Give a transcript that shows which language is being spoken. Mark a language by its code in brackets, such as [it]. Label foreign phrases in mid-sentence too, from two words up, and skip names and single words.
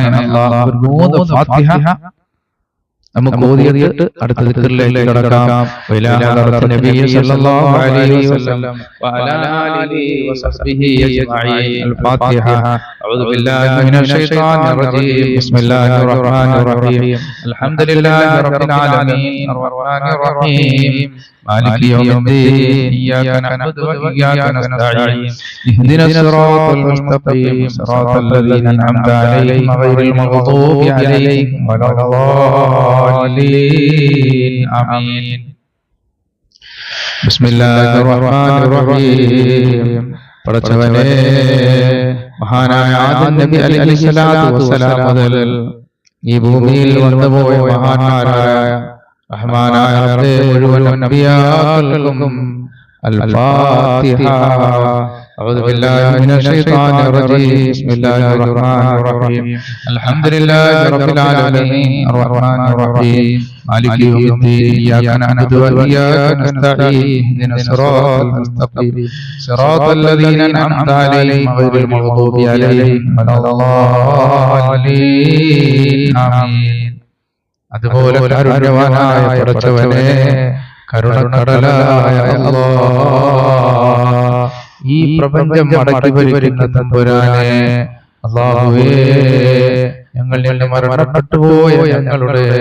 [ml] അല്ലാഹ് ഒരു 3 ഫാത്തിഹ നമുക്ക് ഓതിയിട്ട് അടുത്ത ദിക്റിലേക്ക് കടക്കാം നബി [ar] صلى الله عليه وسلم وعلى آله وصحبه أجمعين الفاتحة أعوذ بالله من الشيطان الرجيم بسم الله الرحمن الرحيم الحمد لله رب العالمين الرحمن الرحيم مالك يوم الدين إياك نعبد وإياك نستعين اهدنا الصراط المستقيم صراط الذين أنعمت عليهم غير المغضوب عليهم ولا الضالين آمين بسم الله الرحمن الرحيم [ml] പടച്ചവനെ മഹാനായ ആദം നബി [ar] عليه الصلاة والسلام [ml] മുതൽ ഈ ഭൂമിയിൽ വന്നുപോയ മഹാന്മാരായ റഹ്മാനായ റബ്ബേ മുഴുവൻ അൻബിയാക്കൾക്കും അൽ-ഫാത്തിഹ [ar] أعوذ بالله من الشيطان الرجيم بسم الله الرحمن الرحيم الحمد لله رب العالمين الرحمن الرحيم مالك يوم الدين إياك نعبد وإياك نستعين اهدنا الصراط المستقيم صراط الذين أنعمت عليهم غير المغضوب عليهم ولا الضالين آمين [ml] അതുപോലെ കാരുണ്യവാനായ പടച്ചവനെ, കരുണക്കടലായ അല്ലാഹ്, ഈ പ്രപഞ്ചം അടക്കി ഭരിക്കുന്ന തമ്പുരാനെ, അല്ലാഹുവേ, ഞങ്ങൾ മരണപ്പെട്ടു പോയ ഞങ്ങളുടെ